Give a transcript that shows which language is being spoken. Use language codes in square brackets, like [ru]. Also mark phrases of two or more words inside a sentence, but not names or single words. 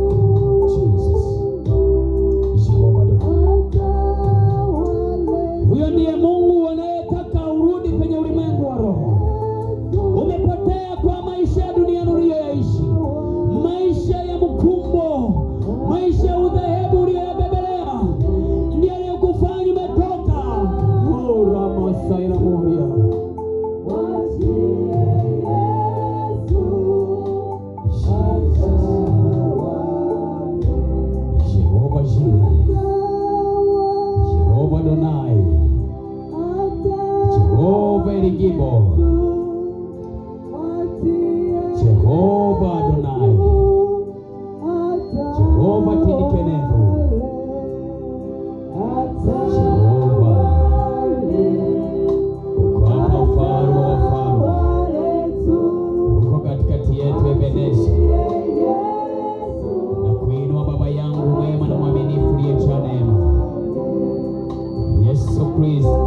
[sw] Huyo ndiye Mungu anayetaka urudi kwenye ulimwengu wa roho. Umepotea kwa maisha ya dunia uliyoyaishi, maisha ya mkumbo, maisha ya udhehebu uliyoyabebelea, ndiye aliyokufanya umetoka. Ora masaira moria. Jehova Jireh, Jehova Adonai, Jehova Erigibo, Jehova Adonai, Jehova Tidikenevu, Jehova uko hapa, mfalme wa wafalme, uko katikati yetu Ebeneza. Na kuinua Baba yangu mwema na mwaminifu uliyejaa neema, Yesu Kristo.